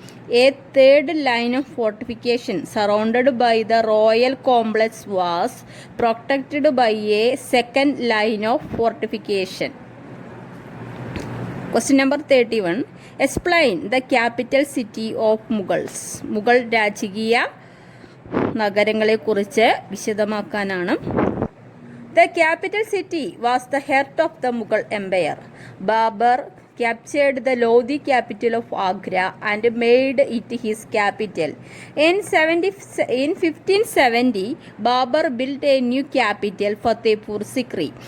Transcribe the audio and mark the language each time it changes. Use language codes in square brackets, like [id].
[en] A third line of fortification surrounded by the royal complex was protected by a second line of fortification. Question number 31. Explain the capital city of Mughals. [ml] Mughal രാജകീയ നഗരങ്ങളെക്കുറിച്ച് വിശദമാക്കാനാണ്. [en] The capital city was the heart of the Mughal Empire. Babur captured the Lodi capital of Agra and made it his capital. In 1570, Babur built a new capital, Fatehpur Sikri.